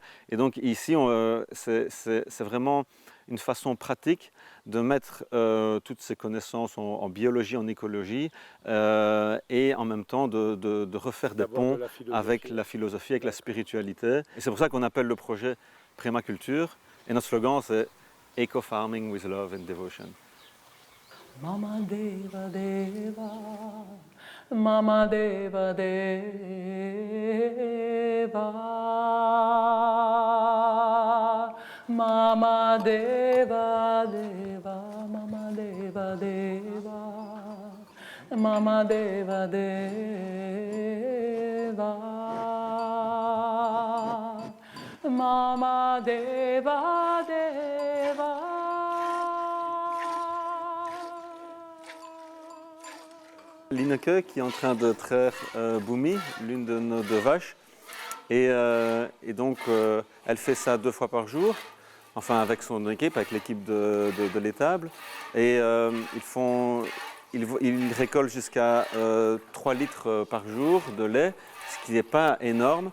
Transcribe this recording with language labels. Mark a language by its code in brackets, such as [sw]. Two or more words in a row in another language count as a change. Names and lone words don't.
[fr] Et donc ici, c'est vraiment une façon pratique de mettre toutes ces connaissances en biologie, en écologie, et en même temps de refaire des ponts avec la philosophie, avec la spiritualité. Et c'est pour ça qu'on appelle le projet Prémaculture. Et notre slogan, c'est [en] Eco-Farming with Love and Devotion. [sa] Mama Deva Deva, Mama Deva Deva, Mama Deva Deva, Mama Deva Deva, Mama Deva Deva, Mama Deva Deva. [fr] Lineke qui est en train de traire Bumi, l'une de nos 2 vaches. Et donc, elle fait ça 2 fois par jour, enfin avec son équipe, avec l'équipe de l'étable. Et ils récoltent jusqu'à 3 litres par jour de lait, ce qui n'est pas énorme.